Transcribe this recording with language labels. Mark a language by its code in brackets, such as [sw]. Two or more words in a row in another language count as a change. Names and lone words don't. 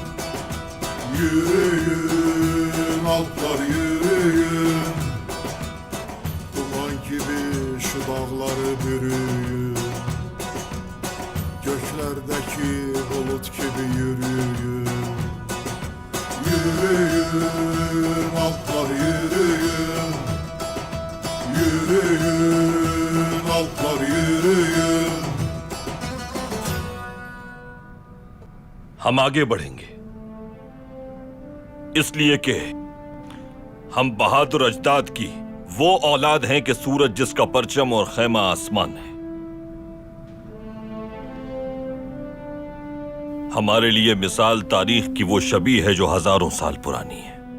[tr] Yürüyün alplar yürüyün Duman gibi şu dağları bürüyün Göklerdeki bulut gibi yürüyün Yürüyün alplar yürüyün Yürüyün alplar yürüyün [ur] ہم آگے بڑھیں گے اس لیے کہ ہم بہادر اجداد کی وہ اولاد ہیں کہ سورج جس کا پرچم اور خیمہ آسمان ہے. ہمارے لیے مثال تاریخ کی وہ شبی ہے جو ہزاروں سال پرانی ہے.